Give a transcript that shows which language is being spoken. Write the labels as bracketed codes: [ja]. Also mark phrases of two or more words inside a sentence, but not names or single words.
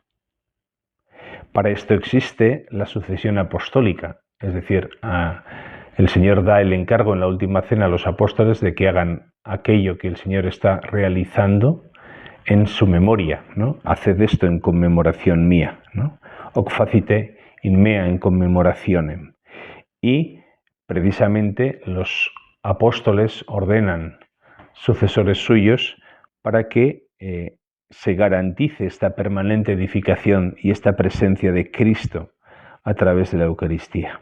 [es] Para esto existe la sucesión apostólica, es decir, El Señor da el encargo en la última cena a los apóstoles de que hagan aquello que el Señor está realizando en su memoria, ¿no? Haced esto en conmemoración mía, ¿no? [la] Hoc facite in mea en conmemorationem. [es] Y precisamente los apóstoles ordenan sucesores suyos para que se garantice esta permanente edificación y esta presencia de Cristo a través de la Eucaristía.